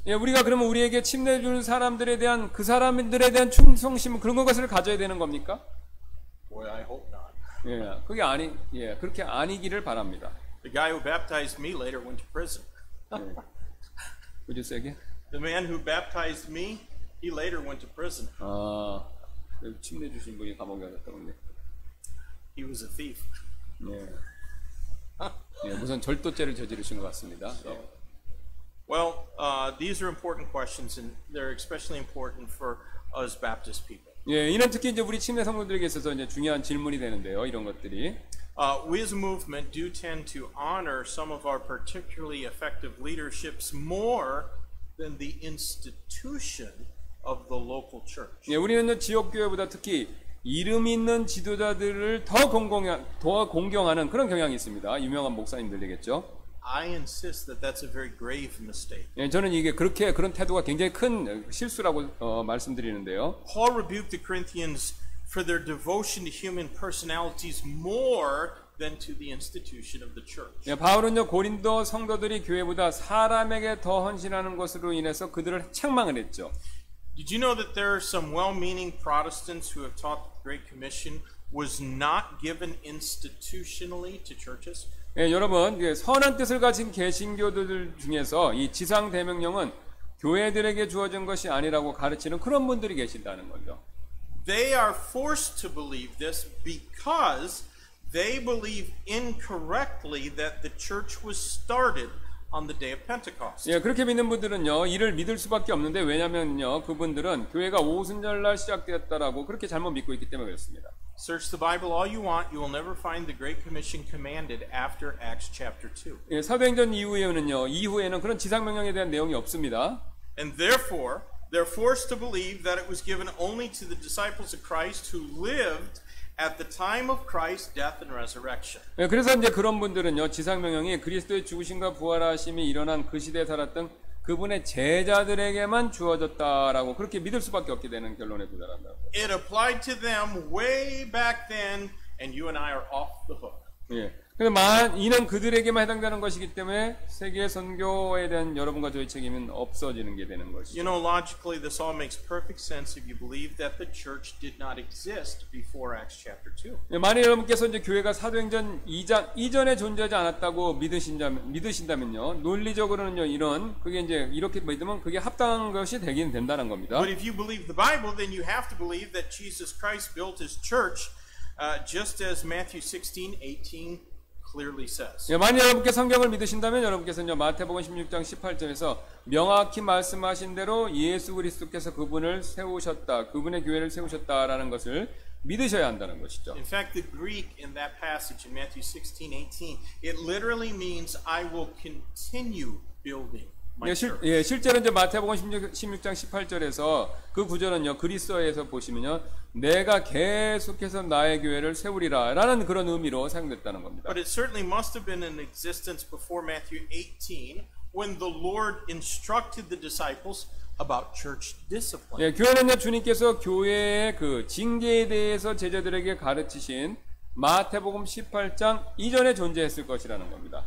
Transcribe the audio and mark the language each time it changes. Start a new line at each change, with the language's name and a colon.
Korean: 예, 우리가 그러면 우리에게 침례 주는 사람들에 대한 그 사람들에 대한 충성심 그런 것을 가져야 되는 겁니까?
English: Boy, I hope not.
Korean: 예, 그렇게 아니기를 바랍니다.
English: The guy who baptized me later went to prison. 예. Would you say again? The man who baptized me, he later went to prison.
Korean: 침례 주신 분이 감옥에 갔다 오네.
English: He was a thief.
Korean: 예. 예, 무슨 절도죄를 저지르신 것 같습니다.
English: Well, these are important questions, and they're especially important for as Baptist people.
Korean: 예, 이는 특히 이제 우리 침례 성도들에게 있어서 이제 중요한 질문이 되는데요. 이런 것들이.
English: We as a movement do tend to honor some of our particularly effective leaderships more than the institution of the local church.
Korean: 예, 우리는 지역 교회보다 특히 이름 있는 지도자들을 더 공경하는 그런 경향이 있습니다. 유명한 목사님들이겠죠.
English: I insist that that's a very grave mistake.
Korean: 예, 저는 이게 그런 태도가 굉장히 큰 실수라고 말씀드리는데요.
English: Paul rebuked the Corinthians for their devotion to human personalities more than to the institution of the church.
Korean: 예, 바울은요 고린도 성도들이 교회보다 사람에게 더 헌신하는 것으로 인해서 그들을 책망을 했죠.
English: Did you know that there are some well-meaning Protestants who have taught the Great Commission was not given institutionally to churches?
Korean: 예, 여러분 선한 뜻을 가진 개신교들 중에서 이 지상 대명령은 교회들에게 주어진 것이 아니라고 가르치는 그런 분들이 계신다는 거죠.
English: They are forced to believe this because they believe incorrectly that the church was started on the day of Pentecost.
Korean: 예, 그렇게 믿는 분들은요 이를 믿을 수밖에 없는데 왜냐면요 그분들은 교회가 오순절날 시작되었다라고 그렇게 잘못 믿고 있기 때문에 그렇습니다.
English: Search the Bible all you want, you will never find the Great Commission commanded after Acts chapter 2.
Korean: 예, 사도행전 이후에는 그런 지상명령에 대한 내용이 없습니다.
English: And therefore, they're forced to believe that it was given only to the disciples of Christ who lived at the time of Christ's death and resurrection.
Korean: 예, 그래서 이제 그런 분들은요 지상명령이 그리스도의 죽으심과 부활하심이 일어난 그 시대에 살았던 그분의 제자들에게만 주어졌다라고 그렇게 믿을 수밖에 없게 되는 결론에 도달한다.
English: It applied to them way back then, and you and I are off the hook.
Korean: 예. 근데 이는 그들에게만 해당되는 것이기 때문에 세계 선교에 대한 여러분과 저의 책임은 없어지는 게 되는 것이죠.
English: You know, logically, this all makes perfect sense if you believe that the church did not exist before Acts chapter 2.
Korean: 예, 만약 여러분께서 이제 교회가 사도행전 2장 이전에 존재하지 않았다고 믿으신다면요, 논리적으로는요, 그게 이제 이렇게 믿으면 그게 합당한 것이 되긴 된다는 겁니다.
English: But if you believe the Bible, then you have to believe that Jesus Christ built his church, just as Matthew 16:18 clearly says.
Korean: 예, 만약 여러분께 성경을 믿으신다면 여러분께서는 마태복음 16장 18절에서 명확히 말씀하신 대로 예수 그리스도께서 그분을 세우셨다, 그분의 교회를 세우셨다라는 것을 믿으셔야 한다는 것이죠.
English: In fact, the Greek in that passage in Matthew 16:18, it literally means I will continue building my church.
Korean: 실제로 이제 마태복음 16장 18절에서 그 구절은요 그리스어에서 보시면요 내가 계속해서 나의 교회를 세우리라라는 그런 의미로 사용됐다는 겁니다.
English: But it certainly must have been in existence before Matthew 18 when the Lord instructed the disciples about church discipline.
Korean: 예, 교회는요 주님께서 교회의 그 징계에 대해서 제자들에게 가르치신 마태복음 18장 이전에 존재했을 것이라는 겁니다.